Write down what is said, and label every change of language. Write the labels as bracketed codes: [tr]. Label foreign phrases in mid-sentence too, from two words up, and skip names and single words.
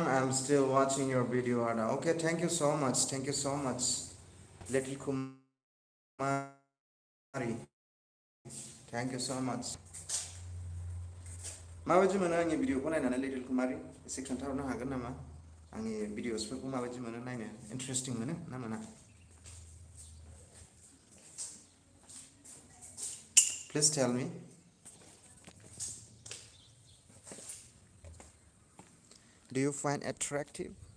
[en] I'm still watching your video, Ada. Okay, thank you so much. Thank you so much, little Kumari. Thank you so much. [brx] माबायदि मोनो आंनि भिडिअखौ नायनानै लिटिल कुमारी एसे खोन्थाहरनो हागोन नामा आंनि भिडिअसफोरखौ माबायदि मोनो नायनो इन्टारेस्टिं मोनो ना मोना [en] Please tell me. Do you find attractive?